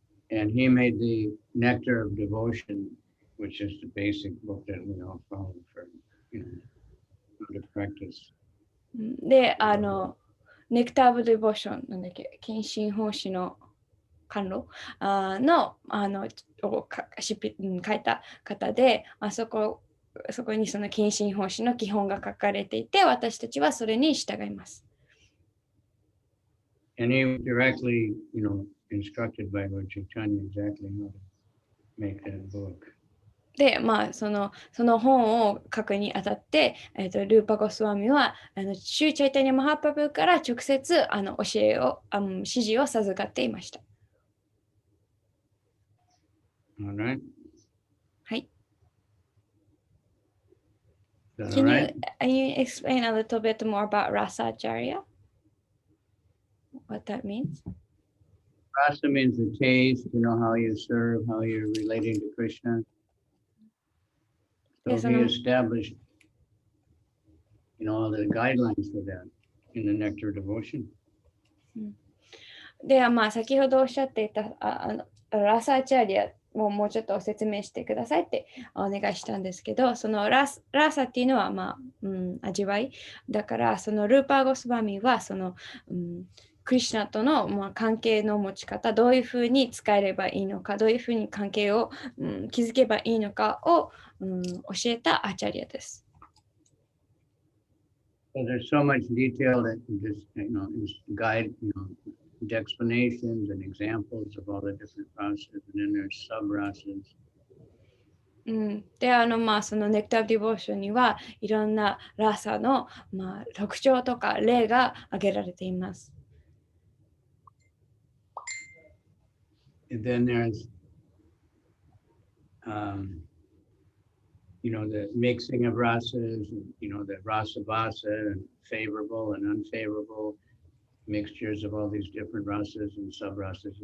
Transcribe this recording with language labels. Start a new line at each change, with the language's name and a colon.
English: And he made the Nectar of Devotion.Which is the basic book that we all follow for, how to practice.
Japanese: で、ネクター・オブ・デボーションなんだっけ、献身奉仕の甘露のを書いた方で、そこにその献身奉仕の基本が書かれていて、私たちはそれに従います。
English: And he was directly, instructed by Lord Chaitanya exactly how to make that book.
Japanese: で、その本を書くにあたって、ルーパゴスワミはシューチャイタニャマハパブから直接教えを指示を授かっていました。
English: Alright.
Japanese: はい。
English: Can you explain a little bit more about Rasacharya? What that means? Rasa means the taste, how you serve, how you're relating to Krishna.So he established, all the guidelines for that in the Nectar Devotion.
Japanese: では先ほどおっしゃっていたラサーチャリアをもうちょっと説明してくださいってお願いしたんですけど、そのラサっていうのは味わいだから、そのルーパーゴスワミはその、クリシュナとの、関係の持ち方、どういうふうに使えればいいのか、どういうふうに関係を、築けばいいのかを、教えたアチャリアです。
English: So there's so much detail that just, guide, the explanations and examples of all the different rasas, and then there's sub-rasas.
Japanese: で、そのネクター・ディボーションにはいろんなラサの、特徴とか例が挙げられています。
English: And then there's, the mixing of rasas, the rasa vasa and favorable and unfavorable mixtures of all these different rasas and sub-rasas.